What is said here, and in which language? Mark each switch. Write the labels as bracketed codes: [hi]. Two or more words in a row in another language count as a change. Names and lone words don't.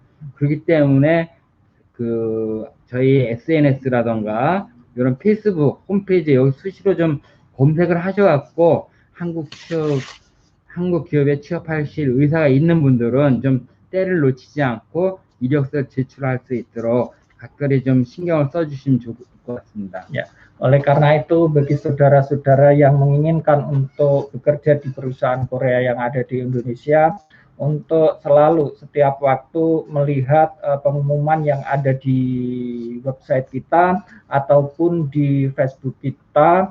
[ko] 그렇기 때문에 저희 SNS라던가 이런 페이스북 홈페이지에 여기 수시로 좀 검색을 하셔갖고 한국 기업에 취업하실 의사가 있는 분들은 좀 때를 놓치지 않고 이력서 제출할 수 있도록 각별히 좀 신경을 써주시면 좋을 것 같습니다. [id] Ya, oleh karena itu bagi saudara-saudara yang menginginkan untuk bekerja di perusahaan Korea yang ada di Indonesia, untuk selalu setiap waktu melihat pengumuman yang ada di website kita ataupun di Facebook kita.